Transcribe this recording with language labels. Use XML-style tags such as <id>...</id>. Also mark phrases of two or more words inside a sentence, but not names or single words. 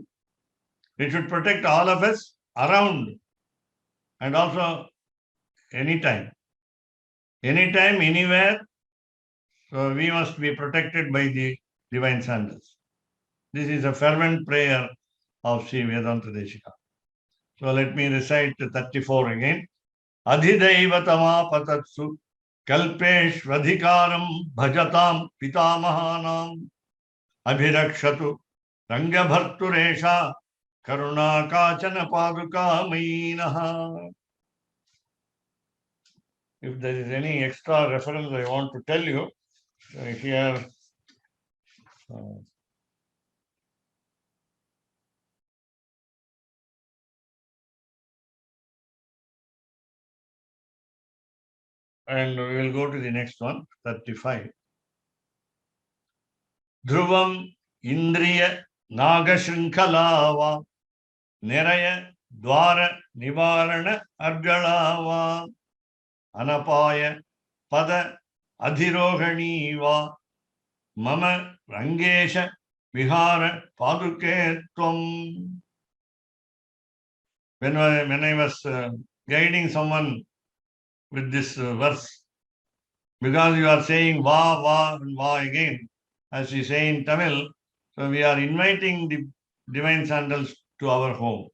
<en>It should protect all of us around and also anytime. Anytime, anywhere, so we must be protected by the divine sandals. This is a fervent prayer of Sri Vedantadeshika. So let me recite 34 again.</en> <sa>अधिदैवतम पतत्सु कल्पेष्वधिकारं भजतां पितामहानाम् अभिरक्षतु रङ्गभर्तुरेषा करुणा काचन पादुका मयिनः.</sa> <en>If there is any extra reference I want to tell you, here and we will go to the next one, 35.</en> <sa>ध्रुवम् इन्द्रिय नागशृङ्खलेव निरय द्वार निवारण अर्गलेव अनपाय पद अधिरोहणीव मम रङ्गेश विहार पादुकेत्वम्.</sa> <en>When I was guiding someone with this verse, because you are saying va and va again, as we say in Tamil, so we are inviting the divine sandals to our home.</en>